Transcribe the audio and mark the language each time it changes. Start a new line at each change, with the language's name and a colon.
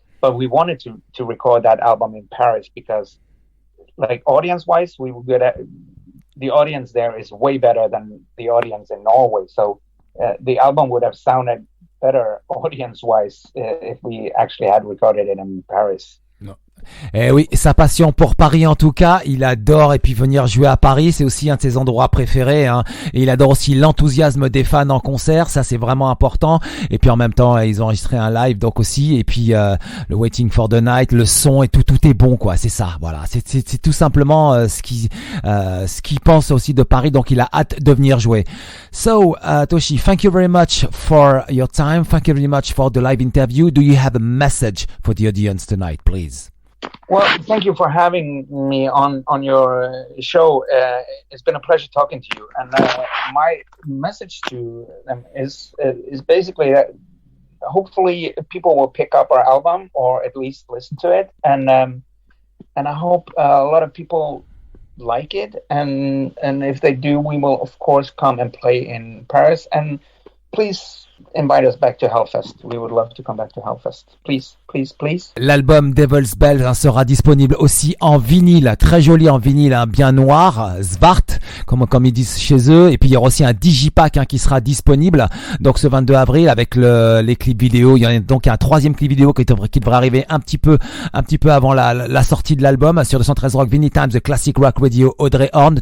English: But we wanted to record that album in Paris because, like, audience-wise, we were good at the audience there is way better than the audience in Norway. So the album would have sounded better audience-wise if we actually had recorded it in Paris.
French: Eh oui, sa passion pour Paris en tout cas, il adore et puis venir jouer à Paris, c'est aussi un de ses endroits préférés, hein. Et il adore aussi l'enthousiasme des fans en concert, ça c'est vraiment important. Et puis en même temps, ils ont enregistré un live donc aussi. Et puis le Waiting for the Night, le son et tout est bon quoi. C'est ça, voilà. C'est tout simplement ce qu'il pense aussi de Paris. Donc il a hâte de venir jouer.
English: So Toschie, thank you very much for your time. Thank you very much for the live interview. Do you have a message for the audience tonight, please? Well, thank you for having me on your show. It's been a pleasure talking to you. And my message to them is basically that hopefully people will pick up our album or at least listen to it. And I hope a lot of people like it. And if they do, we will of course come and play in Paris. And please invite us back to Hellfest. We would love to come back to Hellfest. Please, please, please.
French: L'album Devil's Bells sera disponible aussi en vinyle, très joli en vinyle, bien noir, Svart, comme ils disent chez eux. Et puis il y aura aussi un digipack qui sera disponible. Donc ce 22 avril avec les clips vidéo. Il y a donc un troisième clip vidéo qui devrait arriver un petit peu avant la sortie de l'album sur 213 Rock Vinyl Times, The Classic Rock Radio, Audrey Horne.